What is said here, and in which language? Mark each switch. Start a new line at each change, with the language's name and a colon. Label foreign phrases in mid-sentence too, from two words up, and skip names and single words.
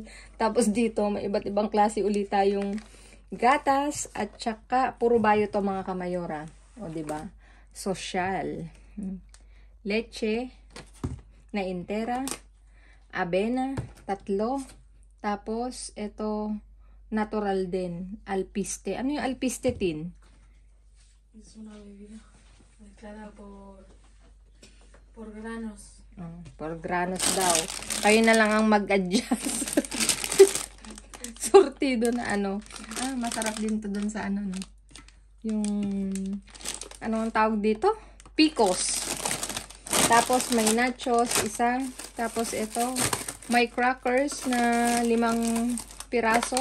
Filipino: Tapos dito, may iba't ibang klase ulit tayong gatas at saka puro bayo to mga kamayora. O, diba? Social.
Spanish: Leche na entera.
Filipino: Avena, 3. Tapos, ito, natural din. Alpiste. Ano yung alpiste, Tin?
Spanish: Es una bebida mezclada por granos. Por granos
Filipino: daw. Kayo na lang ang mag-adjust. Sortido na ano. Masarap din to dun sa ano, no? Yung, ano ang tawag dito? Picos. Tapos, may nachos, isa. Tapos, ito, may crackers na 5 piraso.